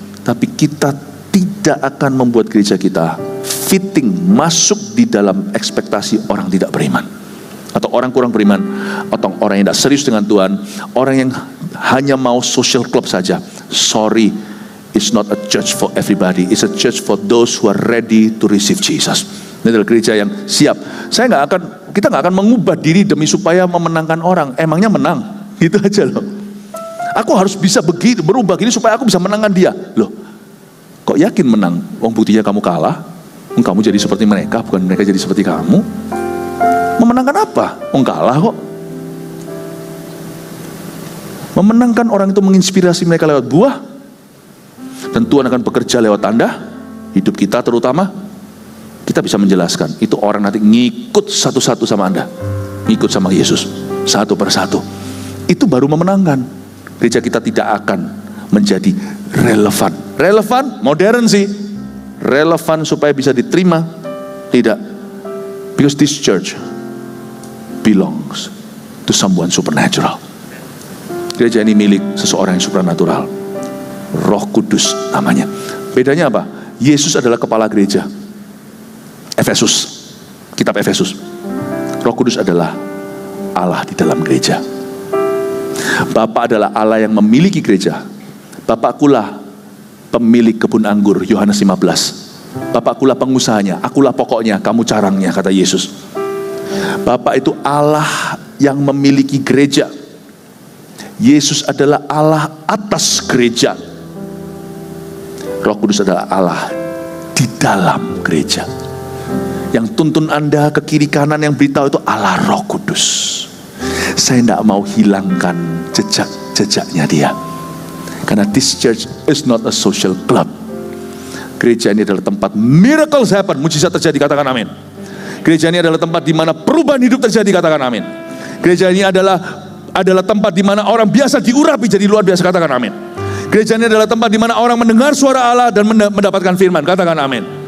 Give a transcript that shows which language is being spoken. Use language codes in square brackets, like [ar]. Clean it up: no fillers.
[id] Tapi kita tidak akan membuat gereja kita fitting, masuk di dalam ekspektasi orang tidak beriman, atau orang kurang beriman, atau orang yang tidak serius dengan Tuhan, orang yang hanya mau [en] social club [id] saja. [en] Sorry, it's not a church for everybody. It's a church for those who are ready to receive Jesus. [id] Ini adalah gereja yang siap. Kita nggak akan mengubah diri demi supaya memenangkan orang. Emangnya menang? Gitu aja loh. Aku harus bisa berubah gini supaya aku bisa menangkan dia. Loh, kok yakin menang? Buktinya kamu kalah. Kamu jadi seperti mereka, bukan mereka jadi seperti kamu. Memenangkan apa? Kalah kok. Memenangkan orang itu menginspirasi mereka lewat buah. Dan Tuhan akan bekerja lewat tanda. Hidup kita terutama. Kita bisa menjelaskan. Itu orang nanti ngikut satu-satu sama Anda. Ngikut sama Yesus. Satu persatu. Itu baru memenangkan. Gereja kita tidak akan menjadi relevan. Relevan, modern sih. Relevan supaya bisa diterima? Tidak. [en] Because this church belongs to someone supernatural. [id] Gereja ini milik seseorang yang supernatural. Roh Kudus namanya. Bedanya apa? Yesus adalah kepala gereja. Efesus, kitab Efesus. Roh Kudus adalah Allah di dalam gereja. Bapa adalah Allah yang memiliki gereja. Bapakkulah pemilik kebun anggur, Yohanes 15. Bapakkulah pengusahanya, akulah pokoknya, kamu carangnya, kata Yesus. Bapak itu Allah yang memiliki gereja. Yesus adalah Allah atas gereja. Roh Kudus adalah Allah di dalam gereja. Yang tuntun Anda ke kiri kanan, yang beritahu itu Allah Roh Kudus. Saya tidak mau hilangkan jejak-jejaknya dia. Karena [en] this church is not a social club. [id] Gereja ini adalah tempat [en] miracles happen, [id] mujizat terjadi, katakan amin. Gereja ini adalah tempat di mana perubahan hidup terjadi, katakan amin. Gereja ini adalah tempat di mana orang biasa diurapi jadi luar biasa, katakan amin. Gereja ini adalah tempat di mana orang mendengar suara Allah dan mendapatkan firman, katakan amin.